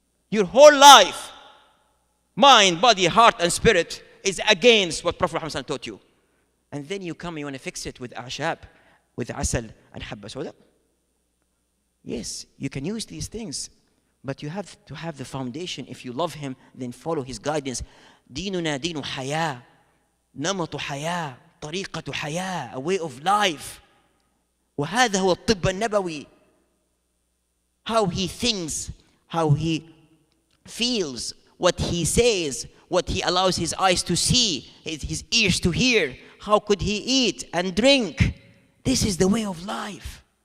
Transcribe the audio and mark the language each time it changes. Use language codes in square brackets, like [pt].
[en] Your whole life, mind, body, heart, and spirit is against what Prophet Muhammad taught you. And then you come, you want to fix it with a'shab, with asal and habba soda. Yes, you can use these things, but you have to have the foundation. If you love him, then follow his guidance. [ar] ديننا دين حياة, نمط حياة, طريقة حياة, [en] a way of life. [ar] وهذا هو الطب النبوي. [en] How he thinks, how he feels, what he says, what he allows his eyes to see, his ears to hear. How could he eat and drink? This is the way of life.